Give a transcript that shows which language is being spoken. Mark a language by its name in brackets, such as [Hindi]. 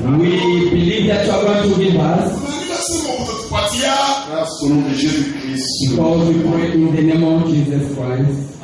[English] We believe that you are going to give us [French] Grâce au nom de Jésus-Christ. [English] because we pray in the name of Jesus Christ.